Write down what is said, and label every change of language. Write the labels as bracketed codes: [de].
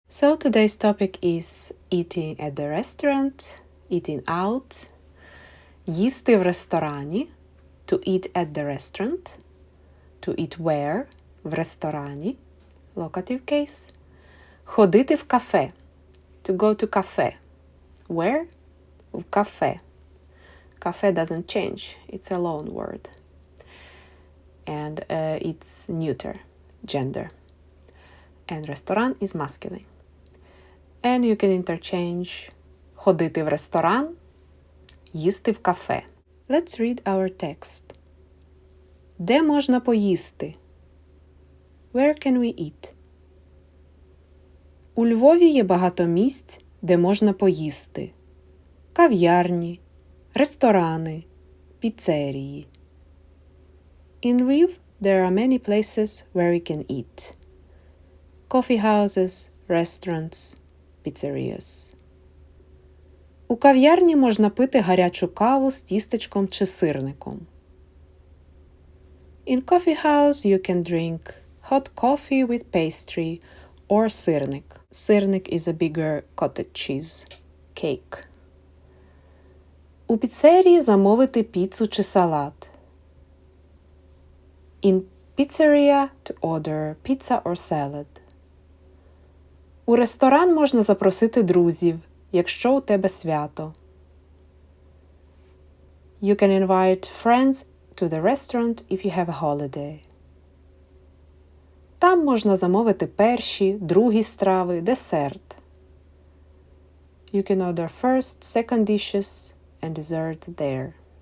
[en] So today's topic is eating at the restaurant, eating out, [uk] їсти в ресторані, [en] to eat at the restaurant, to eat where, [uk] в ресторані, [en] locative case, [uk] ходити в кафе, [en] to go to cafe. Where? [uk] В кафе. [en] Cafe doesn't change, it's a loan word. And it's neuter, gender. And restaurant is masculine. And you can interchange [uk] ходити в ресторан, їсти в кафе. [en] Let's read our text. [uk] Де можна поїсти? [en] Where can we eat? [uk] У Львові є багато місць, де можна поїсти. Кав'ярні, ресторани, піцерії. [en] In Lviv, there are many places where we can eat. Coffee houses, restaurants, pizzerias. [uk] У кав'ярні можна пити гарячу каву з тістечком чи сирником. [en] In coffee house you can drink hot coffee with pastry or сирник. Сирник is a bigger cottage cheese cake. [uk] У піцерії замовити піцу чи салат. [en] In pizzeria to order pizza or salad. [uk] У ресторан можна запросити друзів, якщо у тебе свято. [en] You can invite friends to the restaurant if you have a holiday. [uk] Там можна замовити перші, другі страви, десерт. [en] You can order first, second dishes and dessert there.